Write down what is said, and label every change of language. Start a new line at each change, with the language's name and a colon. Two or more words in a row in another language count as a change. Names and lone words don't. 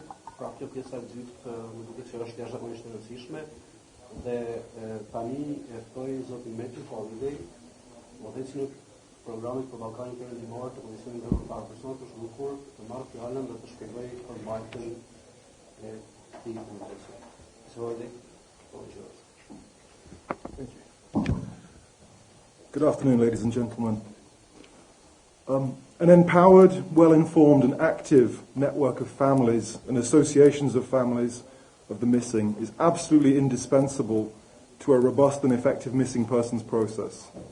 Albanian: Pra kjo pjesa e dytë më duket se është jashtëzakonisht e rëndësishme dhe tani e ftoj zotin Metin Holiday, moderatori programit për Ballkanin Perëndimor të Komisionit Ndërkombëtar për Personat të Zhdukur, të marrë fjalën dhe të shpjegojë përmbajtjen e këtij procesi.
English: Thank you. Good afternoon, ladies and gentlemen. An empowered, well-informed and active network of families and associations of families of the missing is absolutely indispensable to a robust and effective missing persons process.